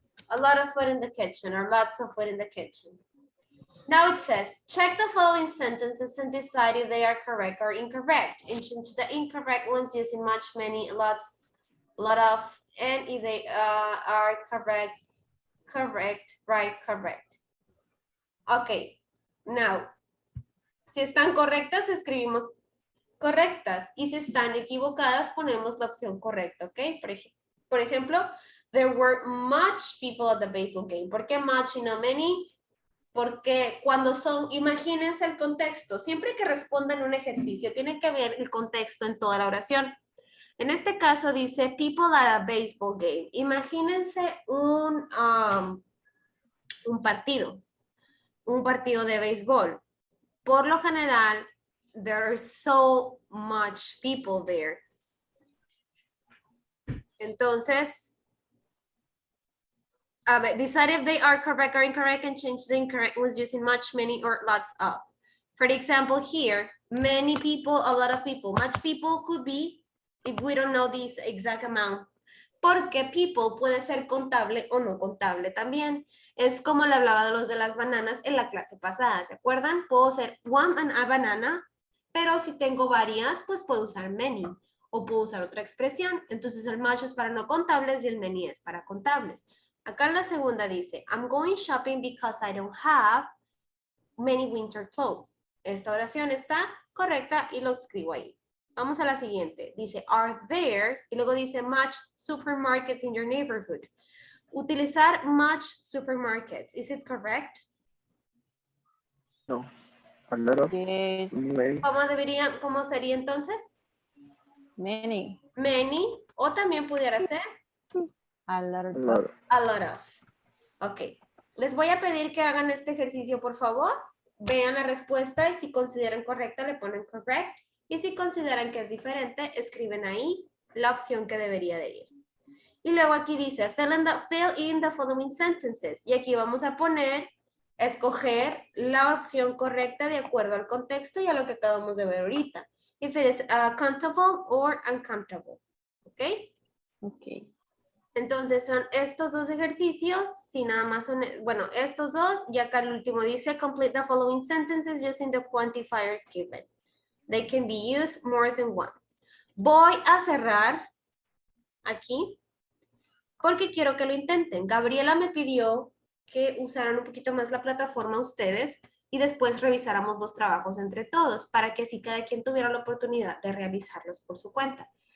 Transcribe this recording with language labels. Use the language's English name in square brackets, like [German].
[English] A lot of food in the kitchen, or lots of food in the kitchen. Now it says, check the following sentences and decide if they are correct or incorrect. And change the incorrect ones using much, many, lots, lot of, and if they are correct, right, correct. [Spanish] Okay, now, si están correctas, escribimos correctas. Y si están equivocadas, ponemos la opción correcta, ¿ok? Por ejemplo, [English] there were much people at the baseball game. [Spanish] ¿Por qué much y no many? Porque cuando son, imagínense el contexto, siempre que respondan un ejercicio, tiene que ver el contexto en toda la oración. En este caso dice, people at a baseball game. Imagínense un partido de béisbol. Por lo general, [English] there are so much people there. Entonces, decide if they are correct or incorrect and change the incorrect ones using much, many, or lots of. For example, here, many people, a lot of people. Much people could be, if we don't know this exact amount. [Spanish] Porque people puede ser contable o no contable también. Es como le hablaba de los de las bananas en la clase pasada, ¿se acuerdan? Puedo ser one a banana, pero si tengo varias, pues puedo usar many. O puedo usar otra expresión. Entonces el much es para no contables y el many es para contables. Acá en la segunda dice, [English] I'm going shopping because I don't have many winter clothes. [Spanish] Esta oración está correcta y lo escribo ahí. Vamos a la siguiente. [English] Dice, are there, [Spanish] y luego dice [English] much supermarkets in your neighborhood. [Spanish] Utilizar [English] much supermarkets, is it correct? No. A lot of. Yes. Many. [Spanish] ¿Cómo sería entonces? [English] Many. [Spanish] Many, o también pudiera ser [English] A lot of. [Spanish] a lot of. Ok. Les voy a pedir que hagan este ejercicio, por favor. vean la respuesta y si consideran correcta le ponen correct y si consideran que es diferente escriben ahí la opción que debería de ir. Y luego aquí dice [English] fill in the following sentences [Spanish] y aquí vamos a poner escoger la opción correcta de acuerdo al contexto y a lo que acabamos de ver ahorita. [English] If it is comfortable or uncomfortable. ¿Ok? Ok. [Spanish] Entonces son estos dos ejercicios, si nada más son, bueno, estos dos, y acá el último dice, [English] complete the following sentences using the quantifiers given. They can be used more than once. [Spanish] Voy a cerrar aquí, porque quiero que lo intenten. Gabriela me pidió que usaran un poquito más la plataforma ustedes, y después revisáramos los trabajos entre todos, para que así cada quien tuviera la oportunidad de realizarlos por su cuenta.